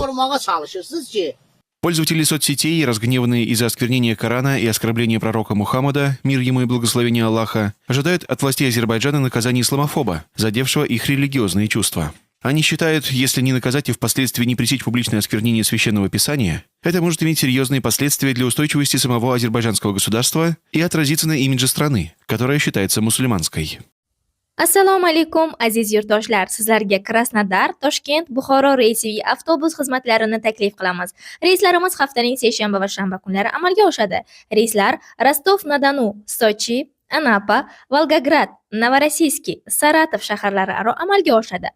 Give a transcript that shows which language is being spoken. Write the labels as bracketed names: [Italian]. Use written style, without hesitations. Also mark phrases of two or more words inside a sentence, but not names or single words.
[Russian] Пользователи соцсетей, разгневанные из-за осквернения Корана и оскорбления пророка Мухаммада, мир ему и благословение Аллаха, ожидают от властей Азербайджана наказания исламофоба, задевшего их религиозные чувства. Они считают, если не наказать и впоследствии не пресечь публичное осквернение священного писания, это может иметь серьезные последствия для устойчивости самого азербайджанского государства и отразиться на имидже страны, которая считается мусульманской. [Uzbek] Assalomu alaykum aziz yurtdoshlar, sizlarga Krasnodar, Toshkent, Buxoro reysiviy avtobus xizmatlarini taklif qilamiz. Reyslarimiz haftaning seshanba va shanba kunlari amalga oshadi. Reyslar Rostov-na-Donu, Sochi, Anapa, Volgograd, Novorossiysk, Saratov shaharlari aro amalga oshadi.